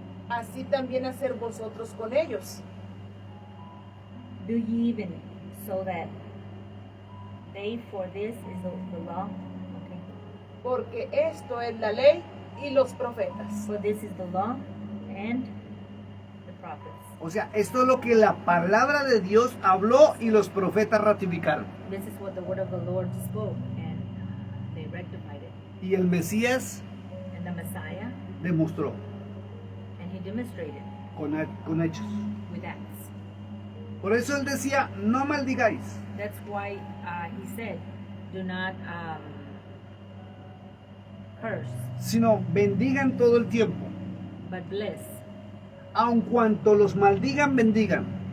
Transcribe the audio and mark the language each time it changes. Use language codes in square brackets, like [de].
[es] así también hacer vosotros con ellos. [en] do ye even so that they, for this is the law. Okay. [es] Porque esto es la ley y los profetas. [en] For this is the law and the prophets. [es] O sea, esto es lo que la palabra de Dios habló y los profetas ratificaron. [en] This is what the word of the Lord spoke, and they rectified it. [es] Y el Mesías [en] And the Messiah, [es] demostró [en] and he demonstrated [es] con hechos. [en] with acts. [es] Por eso él decía, no maldigáis, [en] That's why he said, do not curse, [es] sino bendigan todo el tiempo. [en] but bless. [es] Aun cuanto los maldigan, bendigan.